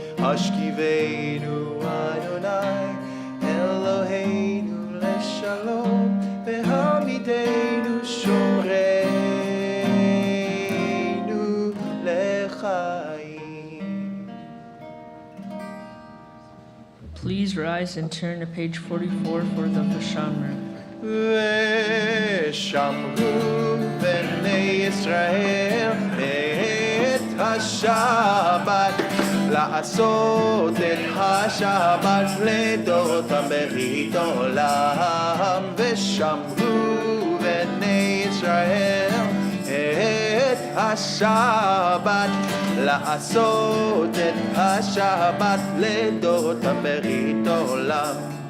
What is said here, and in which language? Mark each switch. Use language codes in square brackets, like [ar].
[he] השכיבנו אדוני אלוהינו לשלום, והעמידנו שומרנו לחיים. [en] Please rise and turn to page 44 for the Vashamra. [he] ושמרו בני ישראל את השבת, לעשות את השבת לדורותם ברית עולם. ושמרו בני ישראל את השבת, לעשות את השבת לדורותם ברית עולם.